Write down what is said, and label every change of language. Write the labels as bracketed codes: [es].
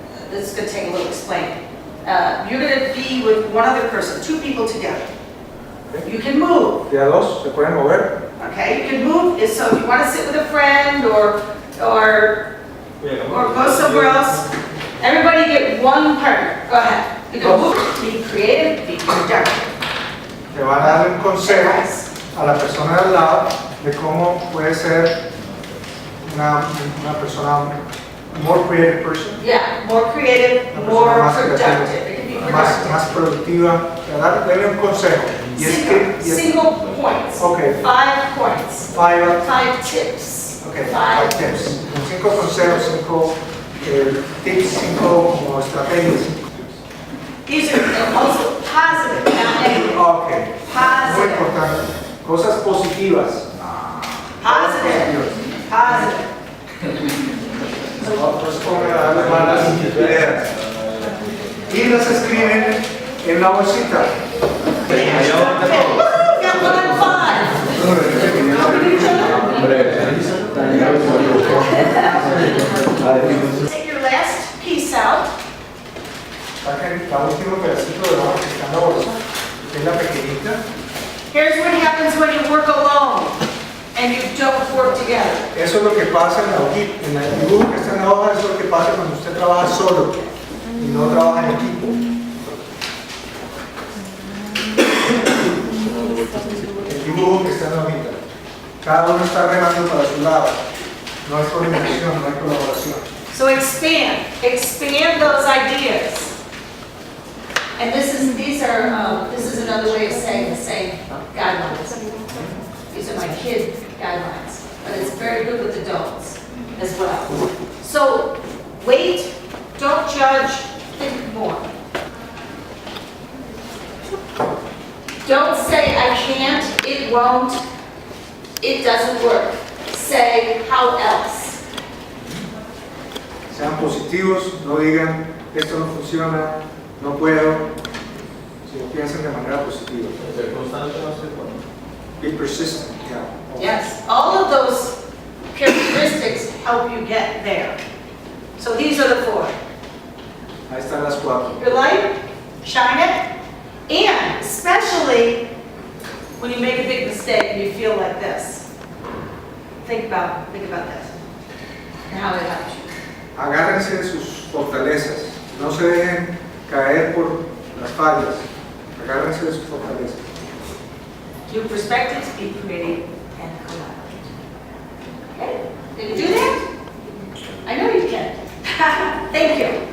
[en] This is going to take a little explaining. You're going to be with one other person, two people together. You can move, [es] De a dos se pueden mover. [en] okay? You can move, so if you want to sit with a friend or go somewhere else, everybody get one partner. Go ahead. You can move, be creative, be productive. [es] Le van a dar un consejo a la persona de al lado de cómo puede ser una persona, [en] more creative person, Yeah, more creative, [es] una [en] more [es] persona más [en] productive. [es] creativa, [en] It can be [es] más [en] productive. [es] productiva. Darle un consejo. Y es que, [en] Single points. Okay. 5 points. five 5 tips. Okay, 5 tips. [es] 5 consejos, 5 tips, 5 como estrategias. [en] These are also positive, not negative. [es] Okay. Muy [en] Positive. [es] importante. Cosas positivas. [en] Positive. Positive. [es] No se pongan a darle malas ideas. Y las escriben en la bolsita. [en] Okay. Woo, got 1 and 5. Take your last piece out. [es] Saquen la última pedacito de la que está en la bolsa, que es la pequeñita. [en] Here's what happens when you work alone and you don't work together. [es] Eso es lo que pasa en la hojita, en el dibujo que está en la hoja, eso es lo que pasa cuando usted trabaja solo y no trabaja en equipo. El dibujo que está en la hojita. Cada uno está remando para su lado. No hay coordinación, no hay colaboración. [en] So expand those ideas. And this is another way of saying the same guidelines. These are my kid guidelines, but it's very good with adults as well. So wait, don't judge, think more. Don't say I can't, it won't, it doesn't work. Say how else. [es] Sean positivos, no digan esto no funciona, no puedo, sino piensen de manera positiva. Ser constante no se puede. [en] Be persistent, yeah. Yes, all of those characteristics help you get there. So these are the 4. [es] Ahí están las 4. [en] Your light, shine it, and especially when you make a big mistake and you feel like this. Think about this and how it helps you. [es] Agárrense de sus fortalezas, no se dejen caer por las fallas, agárrense de sus fortalezas. [en] New perspectives, be creative and collaborate. Okay? Did you do that? I know you can. Thank you.